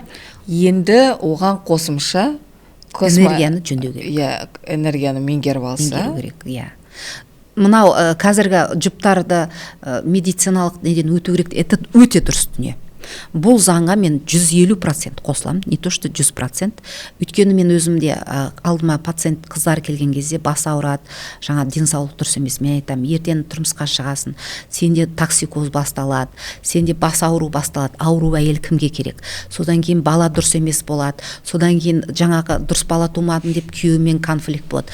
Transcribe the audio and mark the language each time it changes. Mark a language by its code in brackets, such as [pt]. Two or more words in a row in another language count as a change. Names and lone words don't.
[kk] Енді оған қосымша энергияны жөндеу керек. Энергияны меңгеріп алса. Меңгеру керек, Мынау қазіргі жұптарды медициналық неден өту керек, это өте дұрыс дүние. Бұл заңға мен 150% қосылам, [ru] не то что 100%. [kk] Өйткені мен өзімде алдыма пациент қыздар келген кезде бас ауырады, жаңа денсаулық дұрыс емес, мен айтам, ертең тұрмысқа шығасың, сенде токсикоз басталады, сенде бас ауру басталады, ауру әйел кімге керек? Содан кейін бала дұрыс емес болады, содан кейін жаңағы дұрыс бала тумадым деп күйеуімен конфликт болады.